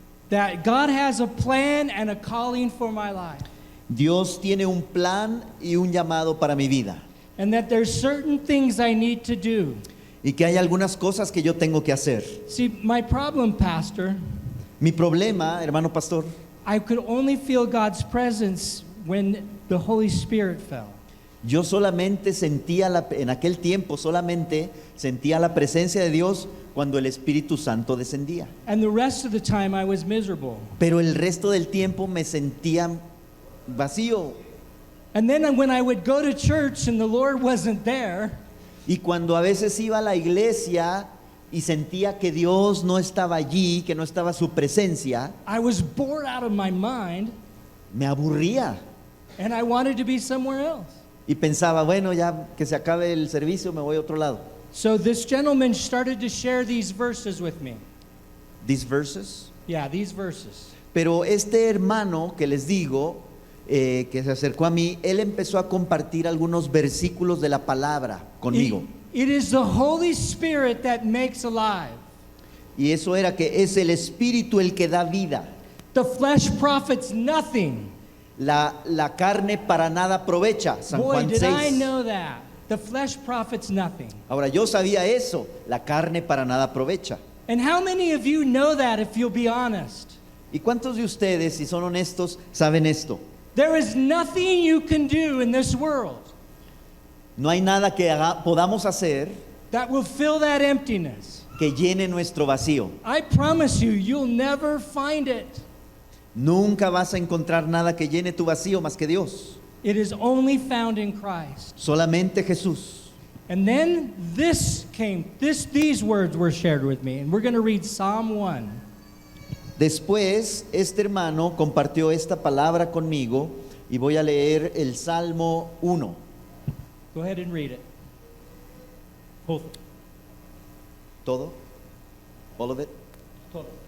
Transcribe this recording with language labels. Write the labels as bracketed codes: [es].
[en] that God has a plan and a calling for my life. [es] Dios tiene un plan y un llamado para mi vida. [en] And that there's certain things I need to do. [es] Y que hay algunas cosas que yo tengo que hacer. [en] See, my problem, Pastor, [es] Mi problema, hermano pastor, [en] I could only feel God's presence when the Holy Spirit fell. [es] yo solamente sentía, en aquel tiempo solamente sentía la presencia de Dios cuando el Espíritu Santo descendía. [en] And the rest of the time I was miserable. [es] Pero el resto del tiempo me sentía vacío. [en] And then when I would go to church and the Lord wasn't there, [es] Y cuando a veces iba a la iglesia y sentía que Dios no estaba allí, que no estaba su presencia, [en] I was bored out of my mind [es] me aburría. [en] and I wanted to be somewhere else. [es] Y pensaba, bueno, ya que se acabe el servicio, me voy a otro lado. [en] So this gentleman started to share these verses with me. These verses. Yeah, these verses. [es] Pero este hermano que les digo, que se acercó a mí, él empezó a compartir algunos versículos de la palabra conmigo. [en] It is the Holy Spirit that makes alive. [es] Y eso era que es el Espíritu el que da vida. [en] The flesh profits nothing. [es] La carne para nada aprovecha. San [en] Boy, [es] Juan [en] did I [es] 6. [en] know that. The flesh profits nothing. [es] Ahora, yo sabía eso. La carne para nada aprovecha. [en] And how many of you know that if you'll be honest? [es] ¿Y cuántos de ustedes, si son honestos, saben esto? [en] There is nothing you can do in this world [es] No hay nada que podamos hacer [en] that will fill that emptiness. [es] que llene nuestro vacío. [en] I promise you, you'll never find it. [es] Nunca vas a encontrar nada que llene tu vacío más que Dios. [en] It is only found in Christ. [es] Solamente Jesús. [en] And then these words were shared with me, and we're going to read Psalm 1. [es] Después, este hermano compartió esta palabra conmigo y voy a leer el Salmo 1. [en] Go ahead and read it. Both. [es] ¿Todo? [en] All of it. [es] Todo.